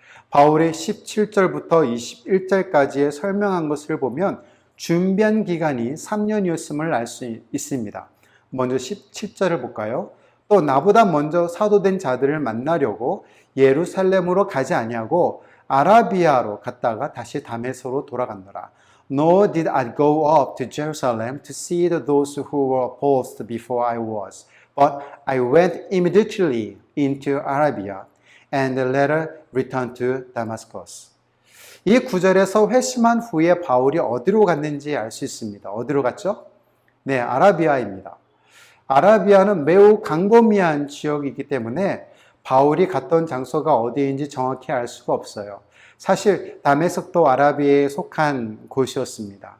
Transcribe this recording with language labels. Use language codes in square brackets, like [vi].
[ko] 바울의 17절부터 21절까지의 설명한 것을 보면 준비한 기간이 3년이었음을 알 수 있습니다. 먼저 17절을 볼까요? 또 나보다 먼저 사도된 자들을 만나려고 예루살렘으로 가지 아니하고 아라비아로 갔다가 다시 다메섹으로 돌아갔노라. [en] Nor did I go up to Jerusalem to see those who were opposed before I was, but I went immediately into Arabia and later returned to Damascus. [ko] 이 구절에서 회심한 후에 바울이 어디로 갔는지 알 수 있습니다. 어디로 갔죠? 네, 아라비아입니다. 아라비아는 매우 광범위한 지역이기 때문에 바울이 갔던 장소가 어디인지 정확히 알 수가 없어요. 사실 다메섹도 아라비아에 속한 곳이었습니다.